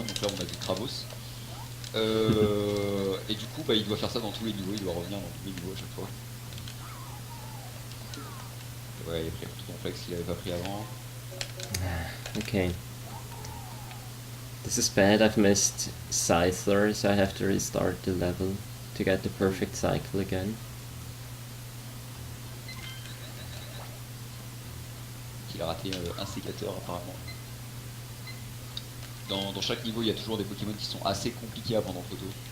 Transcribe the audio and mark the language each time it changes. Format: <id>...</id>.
<fr>Donc là on a du Travos. Et du coup, il doit faire ça dans tous les niveaux, il doit revenir dans tous les niveaux à chaque fois. Ouais, il a pris un tout complexe qu'il avait pas pris avant.</fr> <en>Okay. This is bad, I've missed Scyther, so I have to restart the level to get the perfect cycle again.</en> <fr>Il a raté un sécateur apparemment. Dans chaque niveau, il y a toujours des Pokémon qui sont assez compliqués à prendre en photo.</fr>